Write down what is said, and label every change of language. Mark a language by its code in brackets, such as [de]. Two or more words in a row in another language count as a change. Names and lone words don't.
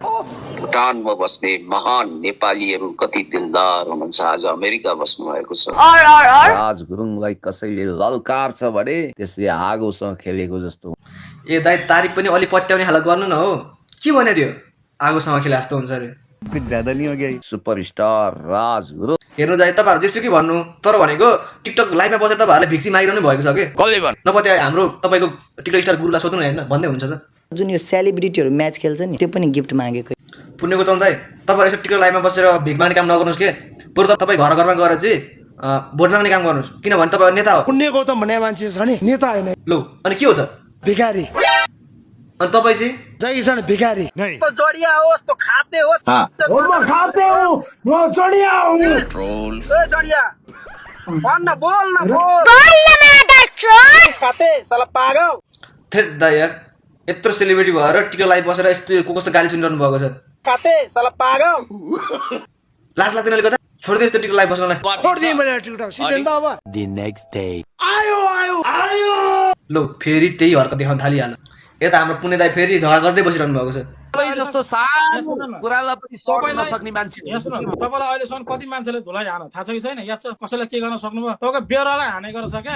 [ne] भुटानमा बस्ने महान नेपालीहरू कति दिलदार हुनुहुन्छ, आज अमेरिका बस्नु भएको छ। राज गुरुङलाई कसैले ललकार्छ भने त्यसले आगोसँग खेलेको जस्तो। ए दाइ तारिफ पनि अलि पत्याउने खालको गर्नु न हो। के भन्यो त्यो? आगोसँग खेले जस्तो हुन्छ अरे। [hi] कुछ ज्यादा नहीं हो गया? [ne] सुपरस्टार राज गुरुङ हेर्नु दाइ तपाईँहरू जेसुकै भन्नु, तर भनेको टिकटक लाइभमा बसेर तपाईँहरूले भिक्सी मागिरहनु भएको छ कि? कसले भन्नु? नपत्या हाम्रो तपाईँको टिकटक स्टार गुरुलाई सोध्नु न, हेर्न भन्दै हुन्छ त। जुन यो सेलिब्रिटीहरू म्याच खेल्छ नि, त्यो पनि गिफ्ट मागेको। पुण्यको त दाइ तपाईँहरू यसो टिकटक लाइभमा बसेर भिख माग्ने काम नगर्नुहोस् के, बरु त तपाईँ घर घरमा गएर चाहिँ भोट माग्ने काम गर्नुहोस्, किनभने तपाईँ नेता हो। पुण्य गौतम भन्ने मान्छे छ नि, नेता होइन। लो अनि के हो त? भिखारी। अनि तपाईँ चाहिँ जय किसान भिखारी। [hi] जोड़िया होस् तो खाते होस्। म खाते हूँ, म जोड़िया हूँ। ए जोड़िया बोल न खाते साला पागल। [ne] थेट दाइ यार, यत्रो सेलिब्रिटी भएर टिकटक लाइभ बसेर यस्तो को कस्तो गाली सुनिरहनु भएको छ। खाते साला पागल। लाज लाग्दैन अलिकता? छोडिदियो यस्तो टिकटक लाइभ बस्नलाई। छोडिदिएँ मैले टिकटक सिधै त अब। [en] The next day. [ne] आयो। लो फेरि त्यही हर्कत देखाउन थालिहाल्यो। यता हाम्रो पुण्य दाइ फेरि झगडा गर्दै बसिरहनु भएको छ। जस्तो सानो कुरालाई पनि सर्न नसक्ने मान्छे। तपाईँलाई अहिलेसम्म कति मान्छेले धुलाई हान थाहा छ कि छैन? याद छ कसैलाई के गर्न सक्नुभयो? तपाईँको बेहोरालाई हानेको रहेछ क्या?